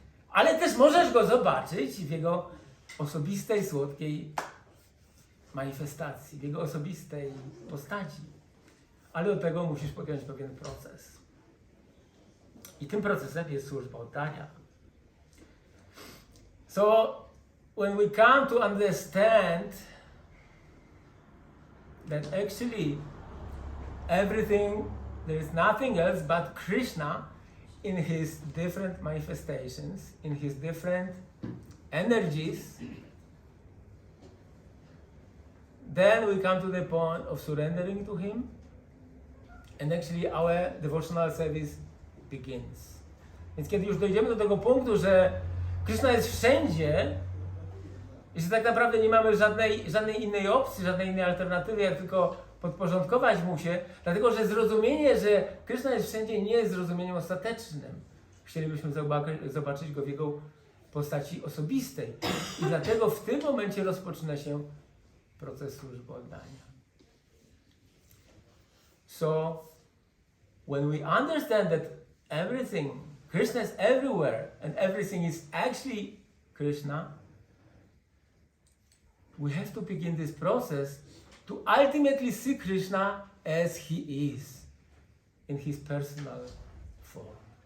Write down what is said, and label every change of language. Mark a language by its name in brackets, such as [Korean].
[Polish] Ale też możesz Go zobaczyć w Jego osobistej, słodkiej manifestacji, w Jego osobistej postaci. Ale do tego musisz podjąć pewien proces. I tym procesem jest służba oddania. [English] So, when we come to understand that actually everything, there is nothing else but Krishna in his different manifestations, in his different energies, then we come to the point of surrendering to him, and actually our devotional service begins. [Polish] Więc kiedy już dojdziemy do tego punktu, że Krishna jest wszędzie i że tak naprawdę nie mamy żadnej innej opcji, żadnej innej alternatywy, jak tylko podporządkować mu się, dlatego że zrozumienie, że Krishna jest wszędzie, nie jest zrozumieniem ostatecznym. Chcielibyśmy zobaczyć go w jego postaci osobistej. I dlatego w tym momencie rozpoczyna się proces służby oddania. [English] So, when we understand that everything, Krishna is everywhere, and everything is actually Krishna, we have to begin this process to ultimately see Krishna as he is, in his personal form.